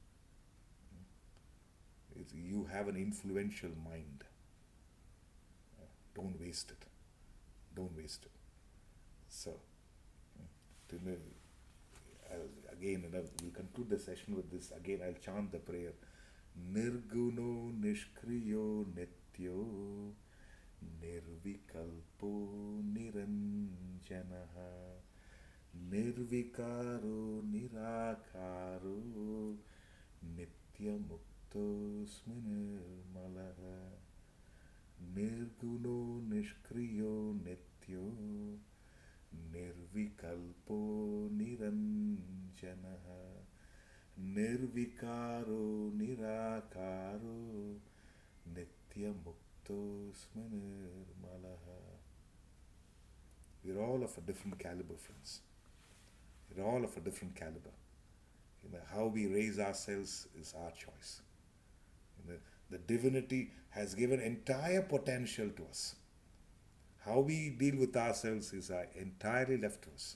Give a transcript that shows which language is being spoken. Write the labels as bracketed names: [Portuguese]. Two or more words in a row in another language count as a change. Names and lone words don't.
[English] You have an influential mind. Don't waste it. Don't waste it. So, to me, again, we'll conclude the session with this. Again, I'll chant the prayer. [Sanskrit] Nirguno nishkriyo nityo nirvikalpo niranjanaha nirvikaro nirakaro nityamukto sminirmalaha nirguno nishkriyo nityo nirvikalpo niranjanaha nirvikaro nirakaro nityamukto sminirmalaha. [English] We're all of a different caliber, friends. We're all of a different caliber. How we raise ourselves is our choice. The divinity has given entire potential to us. How we deal with ourselves is entirely left to us.